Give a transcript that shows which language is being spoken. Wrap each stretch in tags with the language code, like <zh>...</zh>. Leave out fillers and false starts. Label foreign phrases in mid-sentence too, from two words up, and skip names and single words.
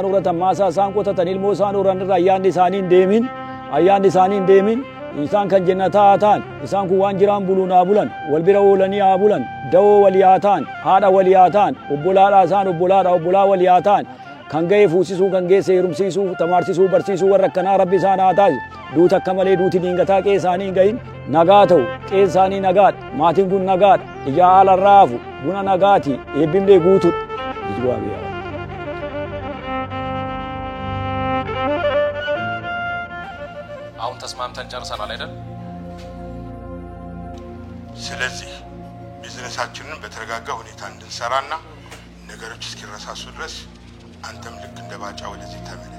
<om>horatan maasaa isaan qotatan ilmoo isaan horan irra ayyaanni isaanii hin deemin isaan kan jannataa haa ta'an isaan kun waan jiraan buluun haa bulan wal bira oolanii haa bulan dawoo walii haa ta'an haadha walii haa ta'an obbolaadha isaan obbolaa walii haa ta'an kan ga'e fuusisuu kan geesse heerumsiisuu tamaarsisuu barsiisuu warra akkanaa rabbi isaan haa taasisu duuta akka malee duuti diingataa qee isaanii hin gahin nagaa ta'u qee isaanii nagaadha maatiin kun nagaadha ijaa haalarraa hafu buna nagaati eebbifnee guutudha.</om> <am>አሁን ተስማምተን ጨርሰናል አይደል? ስለዚህ ቢዝነሳችንን በተረጋጋ ሁኔታ እንድንሰራና ነገሮች እስኪረሳሱ ድረስ አንተም ልክ እንደ ባጫ ወደዚህ ተመለስ።</am>